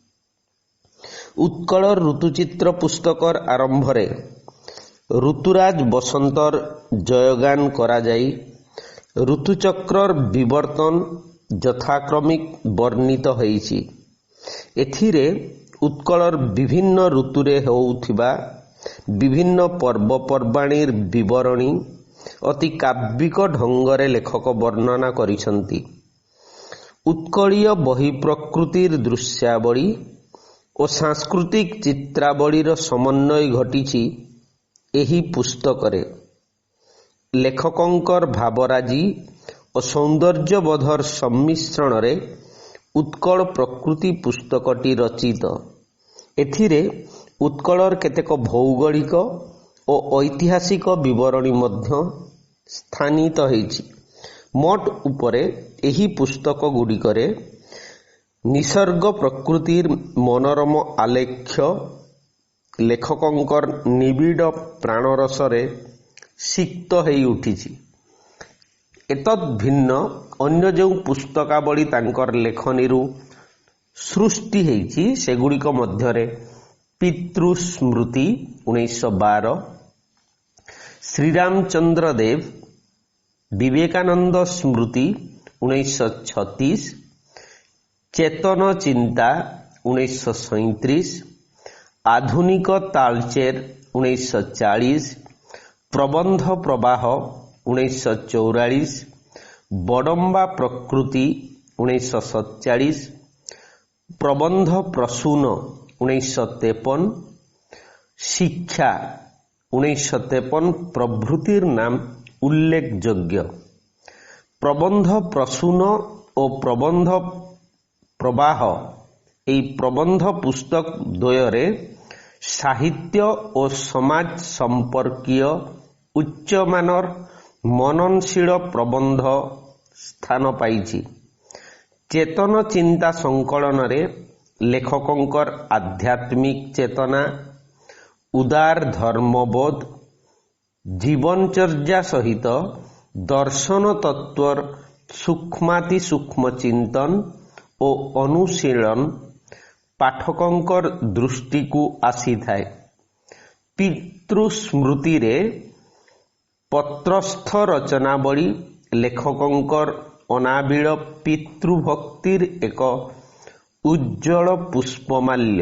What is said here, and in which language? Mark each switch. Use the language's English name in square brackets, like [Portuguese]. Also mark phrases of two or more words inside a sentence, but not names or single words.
[Odia] ଉତ୍କଳ ଋତୁଚିତ୍ର ପୁସ୍ତକର ଆରମ୍ଭରେ ଋତୁରାଜ ବସନ୍ତର ଜୟଗାନ କରା ଯାଇ ଋତୁଚକ୍ରର ବିବର୍ତ୍ତନ ଯଥାକ୍ରମିକ ବର୍ଣ୍ଣିତ ହୋଇଛି। ଏଥିରେ ଉତ୍କଳର ବିଭିନ୍ନ ଋତୁରେ ହେଉଥିବା ବିଭିନ୍ନ ପର୍ବପର୍ବାଣୀର ବିବରଣୀ ଅତି କାବ୍ୟିକ ଢଙ୍ଗରେ ଲେଖକ ବର୍ଣ୍ଣନା କରିଛନ୍ତି। ଉତ୍କଳୀୟ ବହିଃ ପ୍ରକୃତିର ଦୃଶ୍ୟାବଳୀ ଓ ସାଂସ୍କୃତିକ ଚିତ୍ରାବଳୀର ସମନ୍ୱୟ ଘଟିଛି ଏହି ପୁସ୍ତକରେ। ଲେଖକଙ୍କର ଭାବରାଜି ଓ ସୌନ୍ଦର୍ଯ୍ୟବୋଧର ସମ୍ମିଶ୍ରଣ ରେ ଉତ୍କଳ ପ୍ରକୃତି ପୁସ୍ତକଟି ରଚିତ। ଏଥିରେ ଉତ୍କଳର କେତେକ ଭୌଗୋଳିକ ଓ ଐତିହାସିକ ବିବରଣୀ ମଧ୍ୟ ସ୍ଥାନିତ ହୋଇଛି। ମୋଟ ଉପରେ ଏହି ପୁସ୍ତକ ଗୁଡ଼ିକରେ ନିସର୍ଗ ପ୍ରକୃତିର ମନୋରମ ଆଲେଖ୍ୟ ଲେଖକଙ୍କର ନିବିଡ଼ ପ୍ରାଣରସରେ ସିକ୍ତ ହୋଇ ଉଠିଛି। ଏତଦ୍ ଭିନ୍ନ ଅନ୍ୟ ଯୋ ପୁସ୍ତକାବଳୀ ତାଙ୍କର ଲେଖନୀରୁ ସୃଷ୍ଟି ହେଛି ସେଗୁଡ଼ିକ ମଧ୍ୟରେ ପିତୃସ୍ମୃତି 1912, ଶ୍ରୀରାମଚନ୍ଦ୍ର ଦେବ ବିବେକାନନ୍ଦ ସ୍ମୃତି 1936, ଚେତନ ଚିନ୍ତା 1937, ଆଧୁନିକ ତାଳଚେର 1940, ପ୍ରବନ୍ଧ ପ୍ରବାହ 1944, ବଡମ୍ବା ପ୍ରକୃତି 1947, ପ୍ରବନ୍ଧ ପ୍ରସୂନ 1953, ଶିକ୍ଷା 1953 ପ୍ରଭୃତିର ନାମ ଉଲ୍ଲେଖଯୋଗ୍ୟ। ପ୍ରବନ୍ଧ ପ୍ରସୂନ ଓ ପ୍ରବନ୍ଧ ପ୍ରବାହ ଏହି ପ୍ରବନ୍ଧ ପୁସ୍ତକ ଦ୍ୱୟରେ ସାହିତ୍ୟ ଓ ସମାଜ ସମ୍ପର୍କୀୟ ଉଚ୍ଚମାନର ମନନଶୀଳ ପ୍ରବନ୍ଧ ସ୍ଥାନ ପାଇଛି। ଚେତନ ଚିନ୍ତା ସଙ୍କଳନରେ ଲେଖକଙ୍କର ଆଧ୍ୟାତ୍ମିକ ଚେତନା, ଉଦାର ଧର୍ମବୋଧ, ଜୀବନଚର୍ଯ୍ୟା ସହିତ ଦର୍ଶନ ତତ୍ତ୍ୱର ସୂକ୍ଷ୍ମାତି ସୂକ୍ଷ୍ମ ଚିନ୍ତନ ଓ ଅନୁଶୀଳନ ପାଠକଙ୍କର ଦୃଷ୍ଟିକୁ ଆସିଥାଏ। ପିତୃସ୍ମୃତିରେ ପତ୍ରସ୍ଥ ରଚନାବଳୀ ଲେଖକଙ୍କର ଅନାବିଳ ପିତୃଭକ୍ତିର ଏକ ଉଜ୍ଜଳ ପୁଷ୍ପମାଲ୍ୟ।